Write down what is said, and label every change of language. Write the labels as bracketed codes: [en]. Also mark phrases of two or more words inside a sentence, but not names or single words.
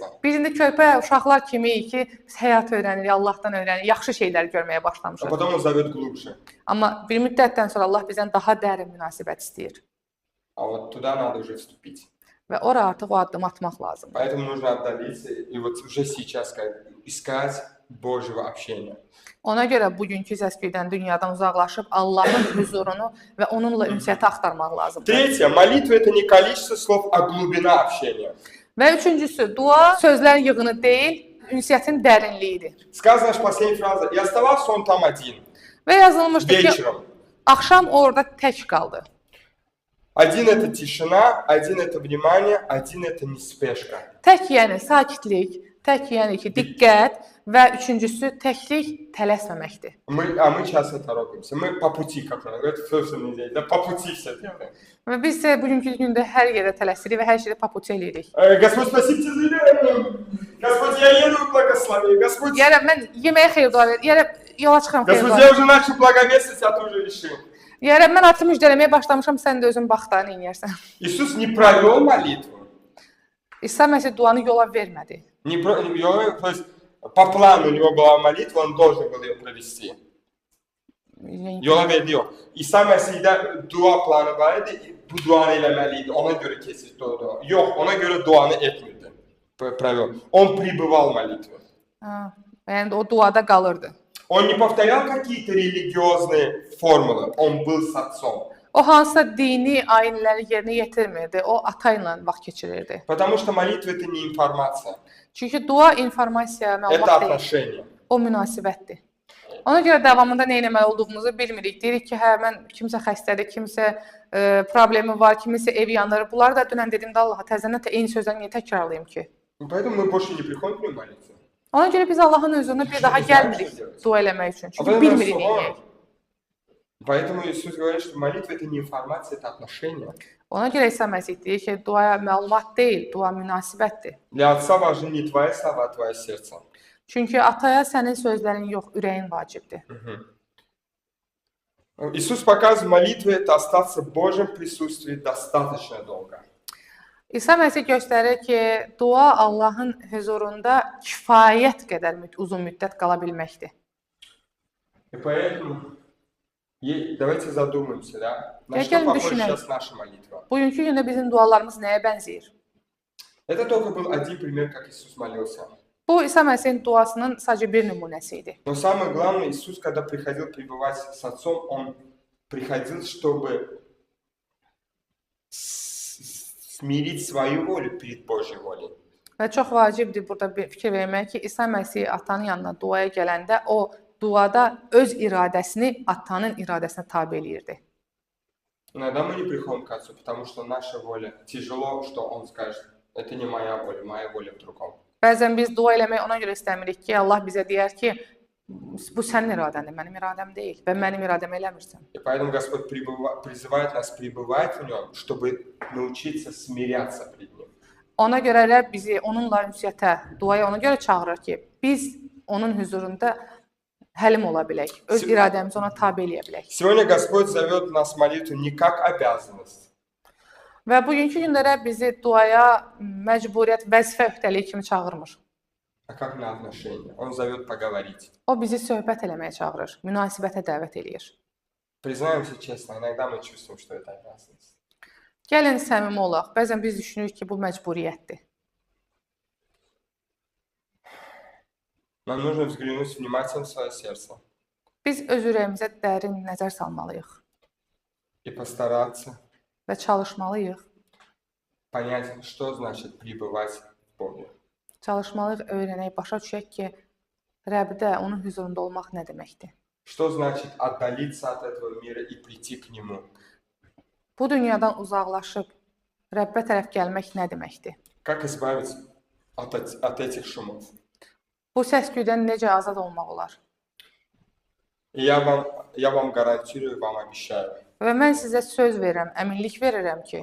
[az] Biz indi körpə uşaqlar kimiyik ki, biz həyat öyrənirik, Allahdan öyrənirik, yaxşı şeylər görməyə [ru] А [az] başlamışıq. [ru] потом Он зовет глубже. [az] Amma bir müddətdən sonra Allah bizdən daha dərin münasibət istəyir [ru] А вот туда надо уже вступить. [az] və ora artıq o addım atmaq lazımdır. [ru] Поэтому нужно отдалиться и вот уже сейчас искать Божьего общения. [az] Ona görə bugünkü səsküydən, dünyadan uzaqlaşıb Allahın huzurunu və onunla ünsiyyəti axtarmaq lazımdır. [ru] Третье, молитва это не количество слов, а глубина общения. [az] Və üçüncüsü, dua sözlərin yığını deyil, ünsiyyətin dərinliyidir. [ru] Сказано же последняя фраза, и оставался он там один, [az] Və yazılmışdı ki, [ru] вечером. [az] axşam orada tək qaldı. [ru] Один это тишина, один это внимание, один это неспешка. [az] Tək yəni sakitlik, tək yəni ki, diqqət və üçüncüsü təklik tələsməməkdir. [ru] Мы часто торопимся, мы по пути, как он говорит, в собственном деле, да, по пути все делаем. [az] Və biz isə bugünkü gündə hər yerə tələsirik və hər şeyi papuç eləyirik. [ru] Господь, спасибо тебе за веру. Господь, я еду в благословение. Господь, [az] Yəni mən yeməyə xeyir dua verir, yəni yola çıxıram xeyir [ru] Господь, [az] dua [ru] я [az] verir. [ru] уже начал благовествовать, а ты уже решил. [az] Yəni mən artıq müjdələməyə başlamışam, sən də özün bax da neyərsən. [ru] Иисус не провел молитву. [az] İsa Məsih duanı yola vermədi. [ru] То есть по плану у него была молитва, он должен был ее провести. [az] Yəni, Yola verdi yok. İsa Mesih'de dua planı var idi, bu duanı eləməliydi, ona göre kesildi o dua. Yok, ona göre duanı etmirdi. [ru] Провел. Он пребывал в молитве. [az] yəni o duada qalırdı. [ru] Он не повторял какие-то религиозные формулы, он был с отцом. [az] O hansısa dini ayinləri yerinə yetirmirdi, o ata ilə vaxt keçirirdi. [ru] Потому что молитва это не информация, [az] Çünki dua informasiya, [ru] это [az] məlumat deyil, [ru] отношение. [az] o münasibətdir. Ona görə davamında nə etməli olduğumuzu bilmirik. Deyirik ki, hə mən kimsə xəstədir, kimsə problemi var, kimisə ev yanır. Bunları da dünən dediyimdə Allaha təzədən eyni sözləri niyə təkrarlayım ki? [ru] Поэтому мы больше не приходим к нему молиться. [az] Ona görə biz Allahın huzuruna bir daha gəlmirik dua eləmək üçün. Çünki bilmirik nəyi. [ru] Поэтому Иисус говорит, что молитва это не информация, это отношение. [az] Ona görə İsa Məsih deyir ki, duaya məlumat deyil, dua münasibətdir. [ru] Для Отца важны не твои слова, а твое сердце. [az] Çünki ataya sənin sözlərin yox, ürəyin vacibdir. [ru] Иисус показывает, молитва это остаться в Божьем присутствии достаточно долго. [az] İsa Məsih göstərir ki, dua Allahın huzurunda kifayət qədər uzun müddət qala bilməkdir. [ru] И поэтому давайте задумаемся, да, на Я что не похожа начинаю. сейчас наша молитва. [az] Bugünkü gündə bizim dualarımız nəyə bənzəyir? [ru] Это только был один пример, как Иисус молился. [az] Bu İsa Məsihin duasının sadəcə bir nümunəsi idi. [ru] Но самое главное, Иисус, когда приходил пребывать с Отцом, Он приходил, чтобы смирить свою волю перед Божьей волей. [az] Və çox vacibdir burada bir fikir vermək ki, İsa Məsih atanın yanına duaya gələndə o duada öz iradəsini atanın iradəsinə tabe eləyirdi. [ru] Иногда мы не приходим к Отцу, потому что наша воля тяжело, что Он скажет, это не моя воля в другом. [az] Bəzən biz dua eləmək ona görə istəmirik ki, Allah bizə deyər ki, bu sənin iradəndir, mənim iradəm deyil və mənim iradəm eləmirsən. [ru] И поэтому Господь призывает нас пребывать в Нем, чтобы научиться смиряться пред Ним. [az] Ona görə Rəbb bizi onunla ünsiyyətə, duaya ona görə çağırır ki, biz onun huzurunda həlim ola bilək, öz iradəmizi ona tabe eləyə bilək. [ru] Сегодня Господь зовет нас в молитву не как обязанность, [az] Və bugünkü gündə Rəbb bizi duaya məcburiyyət, vəzifə öhdəliyi kimi çağırmır. [ru] а как на отношения. Он зовет поговорить. [az] O bizi söhbət eləməyə çağırır, münasibətə dəvət eləyir. Признаемся честно, иногда мы чувствуем, что это обязанность. Gəlin səmimi olaq. Bəzən biz düşünürük ki, bu məcburiyyətdir. [ru] Нам нужно взглянуть внимательно в свое сердце [az] Biz öz ürəyimizə dərin nəzər salmalıyıq [ru] и постараться [az] və çalışmalıyıq. [ru] понять, что значит пребывать в Боге. [az] Çalışmalıyıq, öyrənək, başa düşək ki, Rəbdə, onun huzurunda olmaq nə deməkdir? [ru] Что значит отдалиться от этого мира и прийти к Нему? [az] Bu dünyadan uzaqlaşıb Rəbbə tərəf gəlmək nə deməkdir? [ru] Как избавиться от этих шумов? [az] Bu səs-küydən necə azad olmaq olar? [ru] И я вам гарантирую, вам обещаю, [az] Və mən sizə söz verirəm, əminlik verirəm ki,